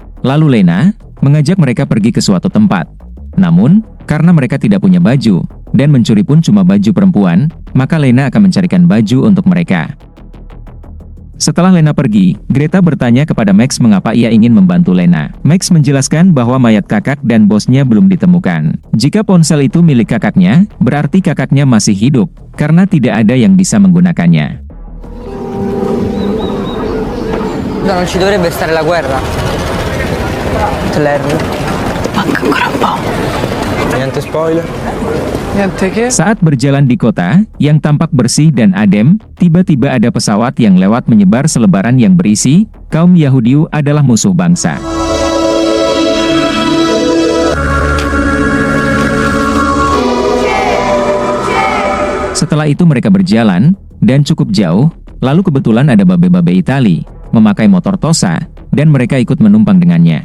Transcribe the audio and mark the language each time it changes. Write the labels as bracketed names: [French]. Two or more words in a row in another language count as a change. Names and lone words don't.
[Indonesian] Lalu Lena mengajak mereka pergi ke suatu tempat. Namun, karena mereka tidak punya baju, dan mencuri pun cuma baju perempuan, maka Lena akan mencarikan baju untuk mereka. Setelah Lena pergi, Greta bertanya kepada Max mengapa ia ingin membantu Lena. Max menjelaskan bahwa mayat kakak dan bosnya belum ditemukan. Jika ponsel itu milik kakaknya, berarti kakaknya masih hidup, karena tidak ada yang bisa menggunakannya. [Italian] No, non ci dovrebbe stare la guerra. Claire. Manca ancora un po'. Niente spoiler. Niente che? [Indonesian] Saat berjalan di kota, yang tampak bersih dan adem, tiba-tiba ada pesawat yang lewat menyebar selebaran yang berisi, kaum Yahudi adalah musuh bangsa. Setelah itu mereka berjalan, dan cukup jauh, lalu kebetulan ada babe-babe Itali, memakai motor Tosa, dan mereka ikut menumpang dengannya.